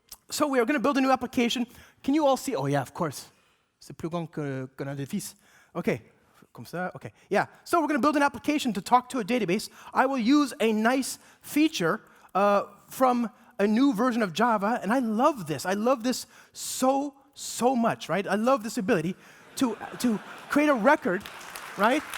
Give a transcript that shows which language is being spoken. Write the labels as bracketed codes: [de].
[en] So we are going to build a new application. Can you all see? Oh, yeah, of course. [fr] C'est plus grand qu'un édifice. OK. Comme ça, OK. Yeah. [en] So we're going to build an application to talk to a database. I will use a nice feature from a new version of Java, and I love this. I love this so much, right? I love this ability to create a record, right?